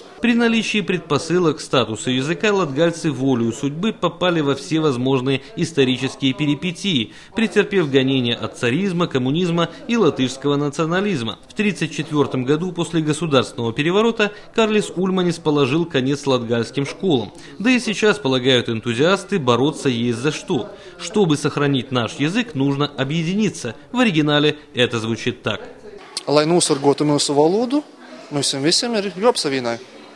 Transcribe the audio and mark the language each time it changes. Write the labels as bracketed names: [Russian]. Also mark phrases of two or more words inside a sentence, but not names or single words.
[Russian] При наличии предпосылок к статусу языка латгальцы волею судьбы попали во все возможные исторические перипетии, претерпев гонения от царизма, коммунизма и латышского национализма. В 1934 году после государственного переворота Карлис Ульманис положил конец латгальским школам. Да и сейчас, полагают энтузиасты, бороться есть за что. Чтобы сохранить наш язык, нужно объединиться. В оригинале это звучит так. [Latvian] Lai nosargotu mūsu valodu, mums visiem ir jāapsavienāj.